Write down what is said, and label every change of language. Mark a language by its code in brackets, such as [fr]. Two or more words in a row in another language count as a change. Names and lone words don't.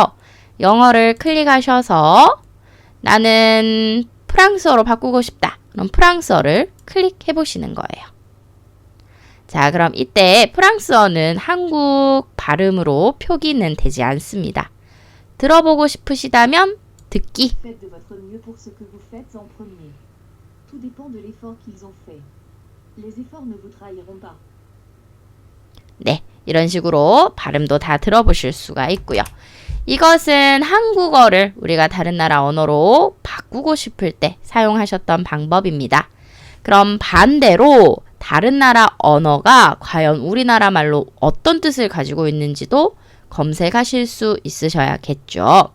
[ko] 영어를 클릭하셔서 나는 프랑스어로 바꾸고 싶다. 그럼 프랑스어를 클릭해 보시는 거예요. 자, 그럼 이때 프랑스어는 한국 발음으로 표기는 되지 않습니다. 들어보고 싶으시다면 듣기. [fr] Faites de votre mieux pour ce que vous faites en premier. Tout dépend de l'effort qu'ils ont fait. Les efforts ne vous trahiront pas. [ko] 네, 이런 식으로 발음도 다 들어보실 수가 있고요. 이것은 한국어를 우리가 다른 나라 언어로 바꾸고 싶을 때 사용하셨던 방법입니다. 그럼 반대로 다른 나라 언어가 과연 우리나라 말로 어떤 뜻을 가지고 있는지도 검색하실 수 있으셔야겠죠.